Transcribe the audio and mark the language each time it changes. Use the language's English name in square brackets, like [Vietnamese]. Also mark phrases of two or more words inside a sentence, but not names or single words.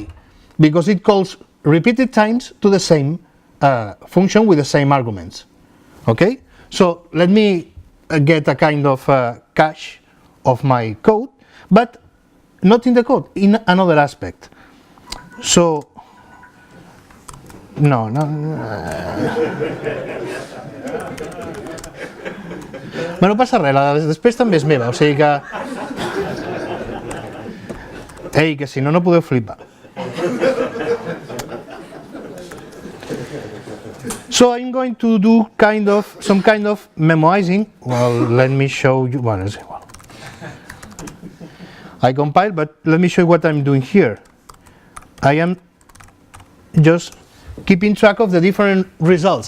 [English] Because it calls repeated times to the same function with the same arguments. Okay, so let me get a kind of cache of my code, but not in the code, in another aspect. So no. [Catalan] No passa res, després també és meva, o sigui que... Ei, que si no, no podeu flipar. [English] So I'm going to do some kind of memoizing. Well, let me show you. I compile, but let me show you what I'm doing here. I am just keeping track of the different results.